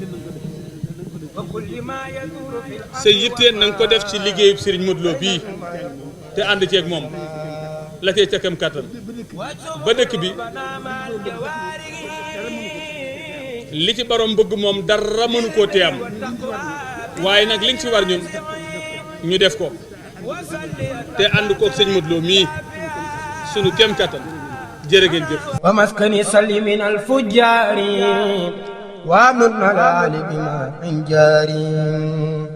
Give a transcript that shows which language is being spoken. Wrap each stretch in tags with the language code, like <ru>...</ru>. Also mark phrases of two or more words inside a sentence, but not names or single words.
<wo>sa yitte na nga ko def ci liggéeyub sëriñ Modou Lo bii te ànd ceeg moom la cay càkkam kàttan ba dëkk bi li ci borom bëgg moom dara mënu koo tee am waaye nag liñ ci war ñun ñu def ko te ànd koog sëñ Modou Lo mii sunu kem kàttan jërë ngeen jëf.</wo> <ar>ومسكن سلم من الفجار وامن الآل بما من جاري.</ar>